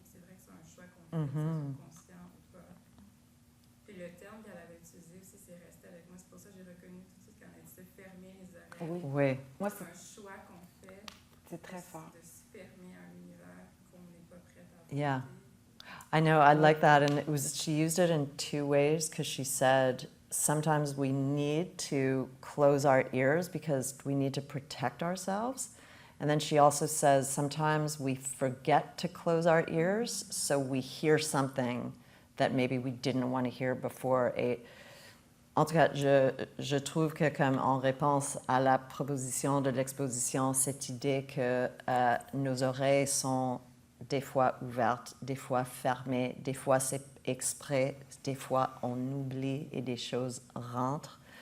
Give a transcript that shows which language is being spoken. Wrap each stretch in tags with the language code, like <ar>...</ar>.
<fr>C'est vrai que c'est un choix qu'on fait, que ce soit conscient ou pas. Puis le terme qu'elle avait utilisé aussi, c'est resté avec moi. C'est pour ça que j'ai reconnu tout de suite quand elle dit se fermer les oreilles. Oui. Moi, C'est un choix qu'on fait. c'est très fort. De se fermer à un univers qu'on n'est pas prêt à affronter.</fr> <en>Yeah. I know, I like that. And she used it in two ways because she said sometimes we need to close our ears because we need to protect ourselves. And then she also says sometimes we forget to close our ears, so we hear something that maybe we didn't want to hear before.</en> <fr>Et en tout cas, je trouve que comme en réponse à la proposition de l'exposition, cette idée que nos oreilles sont des fois ouvertes, des fois fermées, des fois c'est exprès, des fois on oublie et des choses rentrent.</fr>